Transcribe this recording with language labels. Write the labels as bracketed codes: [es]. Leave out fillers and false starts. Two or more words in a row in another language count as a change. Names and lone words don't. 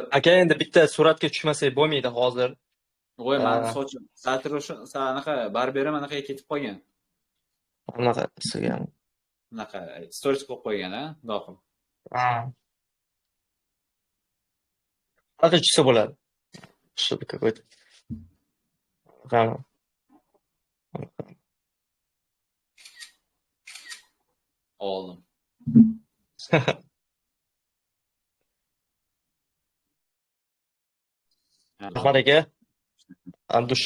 [uz] aka endi bitta suratga tushmasak bo'lmaydi hozir. Voy, men sochim anaqa barberim anaqaga ketib qolgan. Anaqa sizga. Anaqa stories qo'yib qo'ygan, dohim. Anaqa tushsa bo'ladi. [ru] Что-то какой-то. [uz] Oldim. Rahmat aka. Andushi.